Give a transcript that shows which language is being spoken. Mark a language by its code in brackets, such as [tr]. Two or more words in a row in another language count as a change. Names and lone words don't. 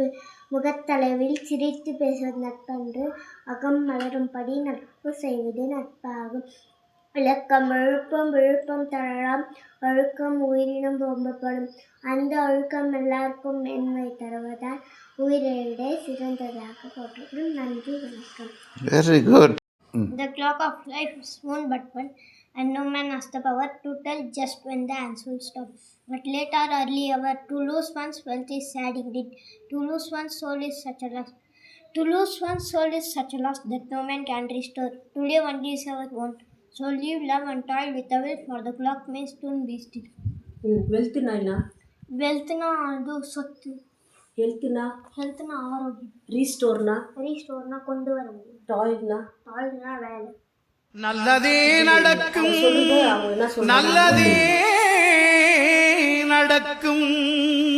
[ta] முகத்தளவில் சிரித்து பேசுவது நட்பன்று அகம் மலரும்படி நட்பு செய்வது நட்பாகும். விளக்கம். ஒழுக்கம் விழுப்பம் தரலாம். ஒழுக்கம் உயிரினும் ஓம்பப்படும். அந்த ஒழுக்கம் எல்லாருக்கும் மேன்மை தருவதால் உயிரிட சிறந்ததாக போற்றப்படும். நன்றி, வணக்கம். [en] Very good. The clock of life is one but one, and no man has the power to tell just when the hands will stop. But late or early hour, to lose one's wealth is sad indeed. To lose one's soul is such a loss. To lose one's soul is such a loss that no man can restore. To live only is our want. So live, love and toil with a will, for the clock may soon be still. [ta] Wealth நா என்ன? Wealth நா அது சொத்து. Health na? Health na ஆரோக்கியம். Restore na? Restore na கொண்டு வர முடியும். Toil na? Toil na வேலை. நல்லதே நடக்கும் நல்லதே நடக்கும்.